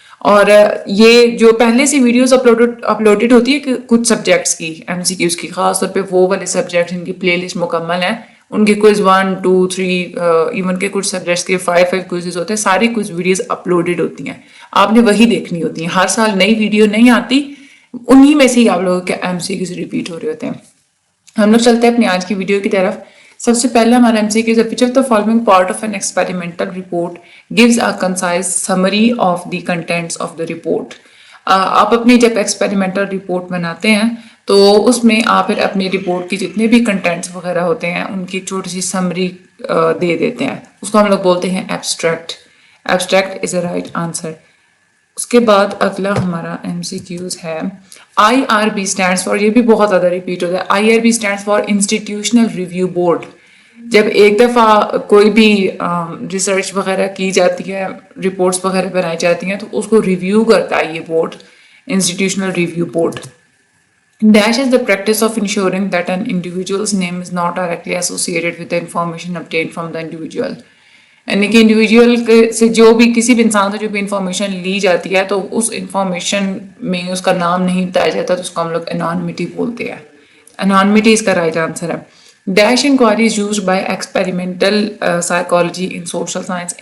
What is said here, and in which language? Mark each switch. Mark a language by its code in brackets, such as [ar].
[ur] اور یہ جو پہلے سے ویڈیوز اپلوڈڈ ہوتی ہے کہ کچھ سبجیکٹس کی MCQs کی, خاص طور پہ وہ والے سبجیکٹس ان کی پلے لسٹ مکمل ہے, ان کے کوئز 1 2 3 ایون کے کچھ سبجیکٹس کے 5 کوئزز ہوتے ہیں, ساری کوئز ویڈیوز اپلوڈڈ ہوتی ہیں, آپ نے وہی دیکھنی ہوتی ہیں. ہر سال نئی ویڈیو نہیں آتی, انہی میں سے ہی آپ لوگوں کے MCQs ریپیٹ ہو رہے ہوتے ہیں. ہم لوگ چلتے ہیں اپنی آج کی ویڈیو کی طرف. سب سے پہلا ہمارا MCQ ہے [en] which of the following part of an experimental report gives a concise summary of the contents of the report. [ur] آپ اپنی جب ایکسپیریمنٹل رپورٹ بناتے ہیں تو اس میں آپ پھر اپنی رپورٹ کی جتنے بھی کنٹینٹس وغیرہ ہوتے ہیں ان کی چھوٹی سی سمری دے دیتے ہیں. اس کو ہم لوگ بولتے ہیں abstract. [en] Abstract is a right answer. [ur] اس کے بعد اگلا ہمارا MCQs ہے [en] IRB stands for, [ur] یہ بھی بہت زیادہ ریپیٹ ہوتا ہے. [en] IRB stands for [ur] institutional review board. جب ایک دفعہ کوئی بھی ریسرچ وغیرہ کی جاتی ہے, رپورٹس وغیرہ بنائی جاتی ہیں, تو اس کو ریویو کرتا ہے یہ board, institutional review board. [en] Dash is the practice of ensuring that an individual's name is not directly associated with the information obtained from the individual. [ur] یعنی کہ انڈیویجول سے جو بھی کسی بھی انسان سے جو بھی انفارمیشن لی جاتی ہے تو اس انفارمیشن میں اس کا نام نہیں بتایا جاتا, تو اس کو ہم لوگ انانیمٹی بولتے ہیں. انانیمٹی اس کا رائٹ آنسر ہے. [en] Dash inquiry used by experimental psychology in social science.